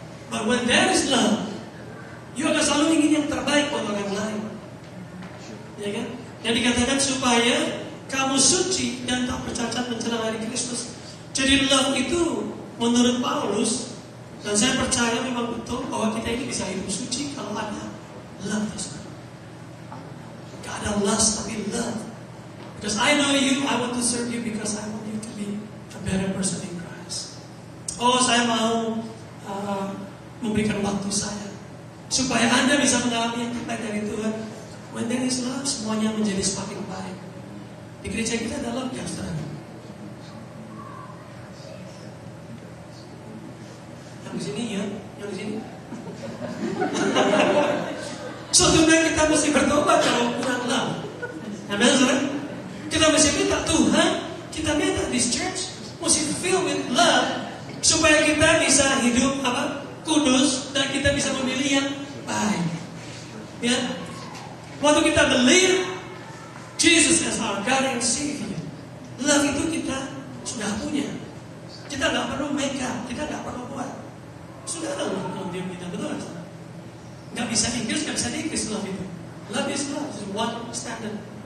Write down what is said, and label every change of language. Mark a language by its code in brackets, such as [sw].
[en] But when there is love, you [id] akan selalu ingin yang terbaik buat orang lain. Ya kan? Yang dikatakan supaya kamu suci dan tak bercacat menjelang hari Kristus. Jadi love itu menurut Paulus, dan saya percaya memang betul bahwa kita ini bisa hidup suci kalau ada love. Gak ada lust tapi love. [en] Because I know you, I want to serve you because I want you to be a better person in Christ. [id] Oh, saya mau memberikan waktu saya supaya Anda bisa mengalami yang terbaik dari Tuhan. [en] When there is love, [id] semuanya menjadi semakin baik. Di gereja kita ada love, ya saudara. Yang di sini ya, yang di sini. Suatu hari kita mesti bertobat kalau kurang love. Amen, saudara. Kita mesti minta Tuhan, kita minta [en] this church [id] mesti [en] fill with love [id] supaya kita bisa hidup kudus dan kita bisa memilih yang baik. Ya, waktu kita [en] believe Jesus as our God and Savior, [id] love itu kita sudah punya. Kita nggak perlu make up, kita nggak perlu buat. Sudah ada dalam diri kita, betul kan? Nggak bisa Inggris, nggak bisa Inggris love itu. [en] Love is love, is one standard.